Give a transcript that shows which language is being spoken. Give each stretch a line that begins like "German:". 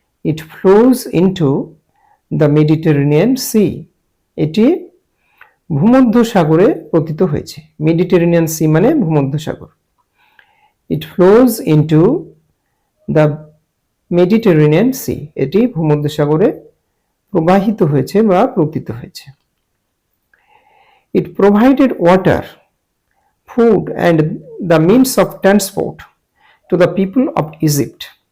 English: It flows into the Mediterranean Sea.
Bangla: এটি ভূমধ্য সাগরে পতিত হয়েছে। মেডিটেরেনিয়ান সি মানে ভূমধ্য সাগর।
English: It flows into the Mediterranean Sea.
Bangla: এটি ভূমধ্য সাগরে প্রবাহিত হয়েছে বা পতিত হয়েছে।
English: It provided water, food and the means of transport to the people of Egypt.